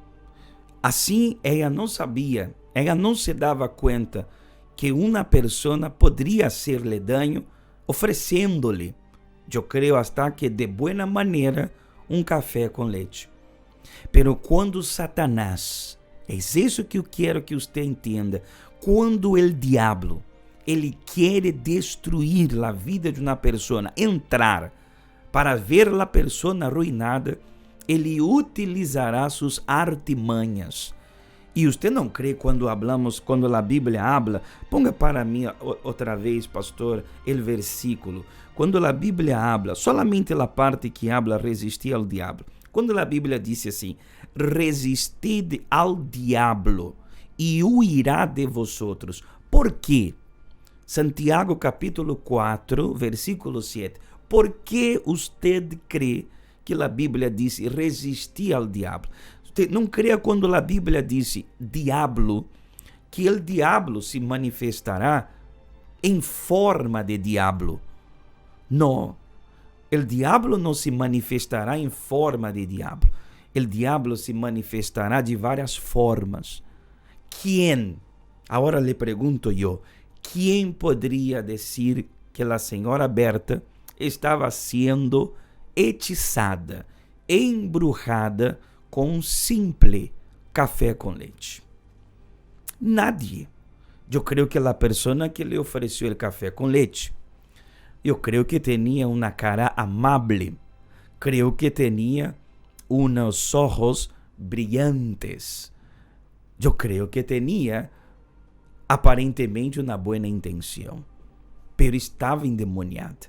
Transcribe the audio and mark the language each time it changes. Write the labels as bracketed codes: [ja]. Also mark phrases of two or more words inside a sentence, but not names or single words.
[es] Así ella no sabía, ella no se daba cuenta que una persona podría hacerle daño ofreciéndole, yo creo hasta que de buena manera, un café con leche. Pero cuando Satanás, es eso que [pt] eu quero que você entenda. Quando o diabo, ele quer destruir a vida de uma pessoa, entrar para ver a pessoa arruinada, ele utilizará suas artimanhas. E você não crê quando a Bíblia habla? Ponga para mim outra vez, pastor, o versículo. Quando a Bíblia habla, solamente a parte que habla resistir ao diabo. Quando a Bíblia diz assim, [es] resistid al diablo e huirá de vosotros. [pt] ¿Por quê? Santiago capítulo 4, versículo 7. ¿Por que usted crê que a Bíblia diz resistir [es] al diablo? [pt] Você não crê quando a Bíblia diz diablo, que o diablo se manifestará em forma de diablo. Não. [es] El diablo no se manifestará en forma de diablo. El diablo se manifestará de varias formas. ¿Quién? Ahora le pregunto yo, ¿quién podría decir que la señora Berta estaba siendo hechizada, embrujada con un simple café con leche? Nadie. Yo creo que la persona que le ofreció el café con leche, [pt] eu creio que tinha uma cara amable, creio que tinha uns olhos brilhantes, eu creio que tinha aparentemente uma boa intenção, pero estava endemoniada.